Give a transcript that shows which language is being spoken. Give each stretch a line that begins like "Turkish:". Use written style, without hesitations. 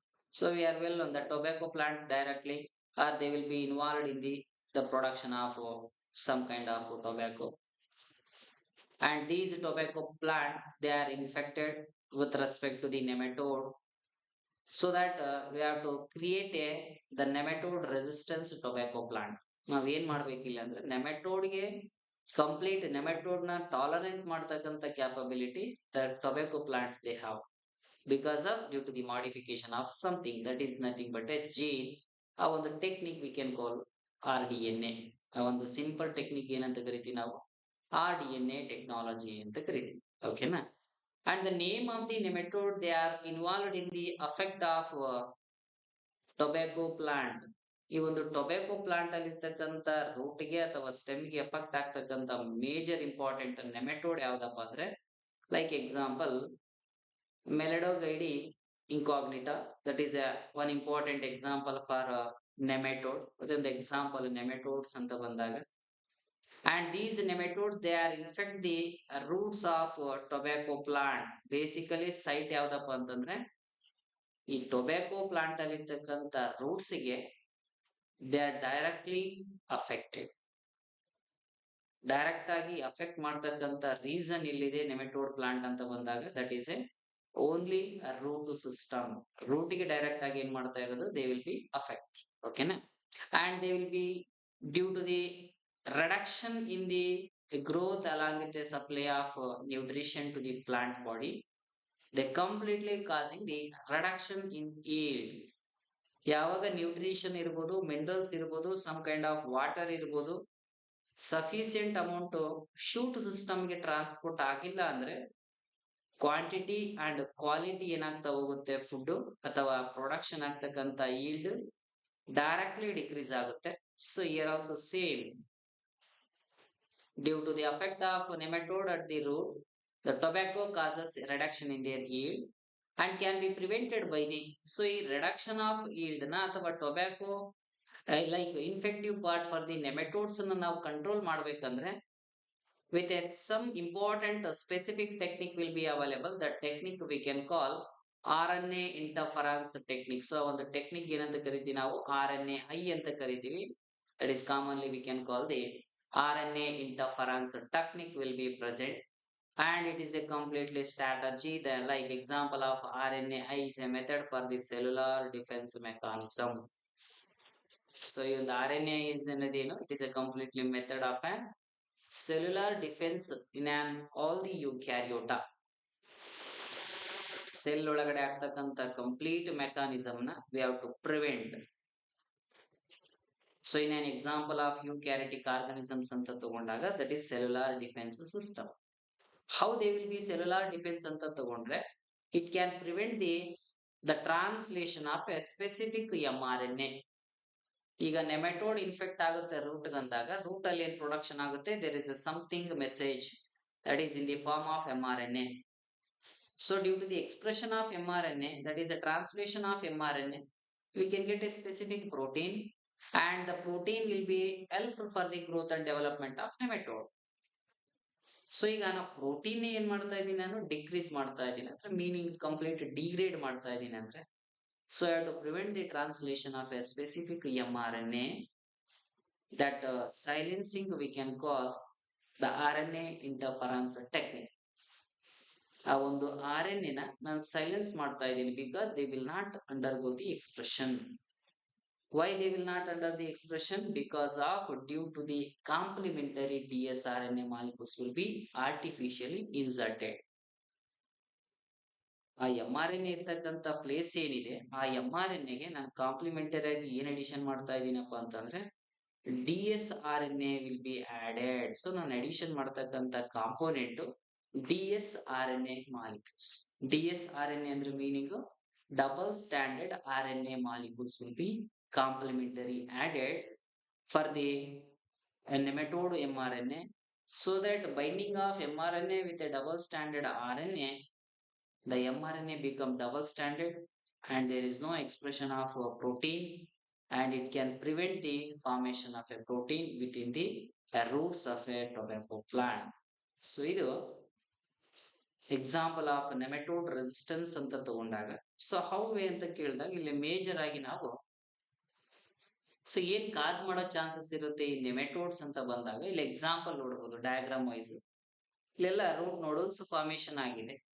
English: So we are well on the tobacco plant directly, or they will be involved in the production of some kind of tobacco. And these tobacco plant, they are infected with respect to the nematode. So that we have to create the nematode resistance tobacco plant.
Kannada: ನಾವು ಏನ್ ಮಾಡ್ಬೇಕಿಲ್ಲ ಅಂದ್ರೆ ನೆಮೆಟೋಡ್ಗೆ complete nematode ನ tolerant ಮಾಡ್ತಕ್ಕಂಥ capability the tobacco plant they have
English: because of due to the modification of something that is nothing but a gene.
Kannada: ಆ ಒಂದು technique we can call RDNA. ಆ ಒಂದು simple technique ಏನಂತ ಕರಿತೀವಿ ನಾವು RDNA ಟೆಕ್ನಾಲಜಿ ಅಂತ ಕರಿತೀವಿ. ಓಕೆನಾ?
English: And the name of the nematode, they are involved in the effect of tobacco plant.
Kannada: ಈ ಒಂದು ಟೊಬ್ಯಾಕೊ ಪ್ಲಾಂಟ್ ಅಲ್ಲಿ ಇರ್ತಕ್ಕಂಥ ರೂಟ್ಗೆ ಅಥವಾ ಸ್ಟೆಮ್ಗೆ ಎಫೆಕ್ಟ್ ಆಗ್ತಕ್ಕಂಥ ಮೇಜರ್ ಇಂಪಾರ್ಟೆಂಟ್ ನೆಮೆಟೋಡ್ ಯಾವ್ದಪ್ಪ ಅಂದ್ರೆ like example ಮೆಲಡೋಗೈಡಿ incognita,
English: that is one important example for nematode.
Kannada: ಅದೊಂದು example nematodes ಅಂತ ಬಂದಾಗ,
English: and these nematodes they are infect the roots of tobacco plant.
Kannada: Basically site ಯಾವ್ದಪ್ಪ ಅಂತಂದ್ರೆ ಈ ಟೊಬ್ಯಾಕೊ ಪ್ಲಾಂಟ್ ಅಲ್ಲಿ ಇರ್ತಕ್ಕಂಥ ರೂಟ್ಸ್ ಗೆ
English: They are directly affected.
Kannada: Direct ಆಗಿ ಅಫೆಕ್ಟ್ ಮಾಡ್ತಕ್ಕಂಥ ರೀಸನ್ ಇಲ್ಲಿದೆ ನೆಮೆಟೋಡ್ ಪ್ಲಾಂಟ್ ಅಂತ ಬಂದಾಗ,
English: That is a only root system.
Kannada: Root ಗೆ ಡೈರೆಕ್ಟ್ ಆಗಿ ಏನ್ ಮಾಡ್ತಾ ಇರೋದು,
English: They will be affect.
Kannada: ಓಕೆನಾ?
English: And they will be due to the reduction in the growth along with the supply of nutrition to the plant body, they completely causing the reduction in yield.
Kannada: ಯಾವಾಗ nutrition ಇರ್ಬೋದು, minerals ಇರ್ಬೋದು, some kind of water ಇರ್ಬೋದು, ಸಫಿಸಿಯಂಟ್ amount shoot ಸಿಸ್ಟಮ್ಗೆ transport ಆಗಿಲ್ಲ ಅಂದ್ರೆ quantity and quality ಏನಾಗ್ತಾ ಹೋಗುತ್ತೆ, food ಅಥವಾ ಪ್ರೊಡಕ್ಷನ್ ಆಗ್ತಕ್ಕಂಥ yield ಡೈರೆಕ್ಟ್ಲಿ ಡಿಕ್ರೀಸ್ ಆಗುತ್ತೆ.
English: so here also same, due to the effect of nematode at the root, the tobacco causes a reduction in their yield and can be prevented by the, so
Kannada: ಈ reduction of yield ನ ಅಥವಾ tobacco like infective part for the nematodes ಅನ್ನು ನಾವು control ಮಾಡ್ಬೇಕಂದ್ರೆ
English: with a some important specific technique will be available. That technique we can call RNA interference technique.
Kannada: So ಒಂದು technique ಏನಂತ ಕರಿತೀವಿ ನಾವು, RNAi ಅಂತ ಕರಿತೀವಿ.
English: That is commonly we can call the RNA interference technique will be present, and it is a completely strategy. The like example of RNAi is a method for the cellular defense mechanism. So in the RNA is the it is a completely method of a cellular defense in an all the eukaryota.
Kannada: Cell ಒಳಗಡೆ ಆಗ್ತಕ್ಕಂಥ complete mechanism ನ
English: we have to prevent. So in an example of eukaryotic organisms
Kannada: anta tagondaga,
English: that is cellular defense system. How they will be cellular defense
Kannada: anta tagondre,
English: it can prevent the translation of a specific mRNA.
Kannada: ಈಗ nematode infect ಆಗುತ್ತೆ root ಅಂದಾಗ, root ಅಲ್ಲಿ ಏನ್ production ಆಗುತ್ತೆ,
English: There is something message that is in the form of mRNA. So due to the expression of mRNA, that is a translation of mRNA, we can get a specific protein, and the protein will be helpful for the growth and development of nematode.
Kannada: So ಈಗ ನಾನು protein ಏನ್ ಮಾಡ್ತಾ ಇದ್ದೀನಿ, ನಾನು decrease ಮಾಡ್ತಾ ಇದ್ದೀನಿ ಅಂದ್ರೆ meaning complete degrade ಮಾಡ್ತಾ ಇದ್ದೀನಿ ಅಂದ್ರೆ,
English: So I have to prevent the translation of a specific mRNA. that silencing we can call the RNA interference technique.
Kannada: ಆ ಒಂದು RNA ನ ನಾನು ಸೈಲೆನ್ಸ್ ಮಾಡ್ತಾ ಇದ್ದೀನಿ
English: because they will not undergo the expression. Why they will not under the expression? Because of due to the complementary dsRNA molecules will be artificially inserted.
Kannada: ಆ mRNA ಇರ್ತಕ್ಕಂಥ place ಏನಿದೆ, ಆ mRNA ಗೆ ನಾನು ಕಾಂಪ್ಲಿಮೆಂಟರಿ ಆಗಿ ಏನ್ ಅಡಿಷನ್ ಮಾಡ್ತಾ ಇದ್ದೀನಪ್ಪ ಅಂತಂದ್ರೆ
English: dsRNA will be added.
Kannada: So ನಾನು ಅಡಿಷನ್ ಮಾಡ್ತಕ್ಕಂಥ ಕಾಂಪೋನೆಂಟ್ dsRNA molecules.
English: dsRNA
Kannada: ಅಂದ್ರೆ meaning
English: double stranded RNA molecules will be complementary added for the nematode mRNA So that binding of mRNA with a double stranded RNA, the mRNA become double stranded and there is no expression of a protein, and it can prevent the formation of a protein within the roots of a tobacco plant.
Kannada: So ಇದು example of nematode resistance ಅಂತ ತಗೊಂಡಾಗ so how way ಅಂತ ಕೇಳಿದಾಗ ಇಲ್ಲಿ major ಆಗಿ ನಾವು so ಏನ್ ಕಾಸ್ ಮಾಡೋ ಚಾನ್ಸಸ್ ಇರುತ್ತೆ ಈ ನೆಮೆಟೋಡ್ಸ್ ಅಂತ ಬಂದಾಗ ಇಲ್ಲಿ ಎಕ್ಸಾಂಪಲ್ ನೋಡಬಹುದು ಡಯಾಗ್ರಾಮ್ ವೈಸ್ ಇಲ್ಲೆಲ್ಲ ರೂಟ್ ನೋಡಲ್ಸ್ ಫಾರ್ಮೇಶನ್ ಆಗಿದೆ.